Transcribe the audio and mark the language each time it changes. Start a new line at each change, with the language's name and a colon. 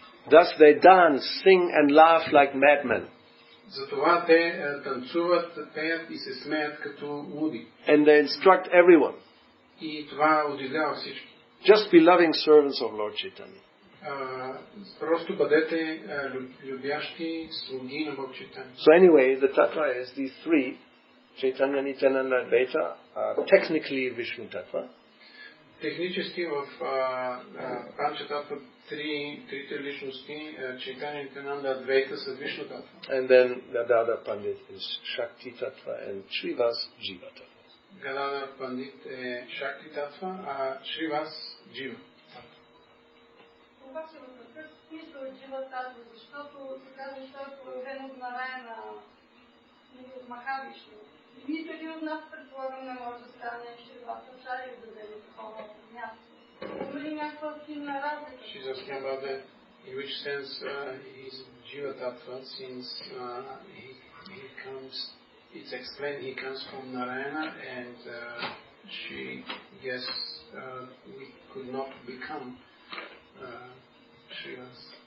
English: Thus they dance, sing and laugh like madmen.
Bulgarian: Затова те танцуват, пеят и се смеят като луди.
English: And they instruct everyone.
Bulgarian: И това удивлява всички.
English: Just be loving servants of Lord Chaitanya.
Bulgarian: Просто бъдете любящи слуги на Бог Чайтания.
English: So anyway, the tattva is these three, Chaitanya, Nityananda, Advaita, are technically Vishnu tattva.
Bulgarian: Технически в Панчататва трите личности, Чайтanya, Нитянанда, Адвейта са Вишну татва.
English: And then Gadadhar Pandit is Shakti tattva and Srivas Jiva tattva.
Bulgarian: Гададхар Пандит е Шакти татва, а Шривас Джива. Обаче в какъв смисъл е Джива татва, защото се казва, че той е проявен от Нараяна от Махавишну. Нито един от нас, предполагам, не може да стане Шривас Ачаря и да даде такова място. Има ли някаква силна разлика?
English: She's asking about that, in which sense he's Jiva Tattva, since he comes, it's explained he comes from Narayana and she guessed we could not become Srivas.